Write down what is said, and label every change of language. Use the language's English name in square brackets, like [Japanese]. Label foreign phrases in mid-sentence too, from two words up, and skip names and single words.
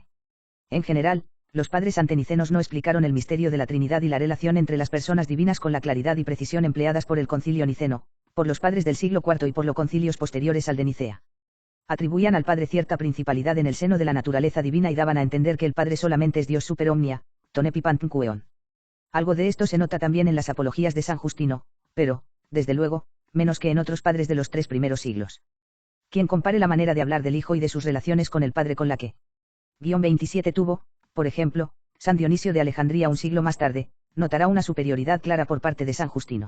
[Spanish] En general, los padres antenicenos no explicaron el misterio de la Trinidad y la relación entre las personas divinas con la claridad y precisión empleadas por el Concilio Niceno, por los padres del siglo IV y por los concilios posteriores al de Nicea. Atribuían al Padre cierta principalidad en el seno de la naturaleza divina y daban a entender que el Padre solamente es Dios [Latin] super omnia, [Greek] τὸν ἐπὶ πάντων θεόν. [Spanish] Algo de esto se nota también en las apologías de San Justino, pero, desde luego, menos que en otros padres de los 3 primeros siglos. Quien compare la manera de hablar del Hijo y de sus relaciones con el Padre con la que 27 tuvo, por ejemplo, San Dionisio de Alejandría un siglo más tarde, notará una superioridad clara por parte de San Justino.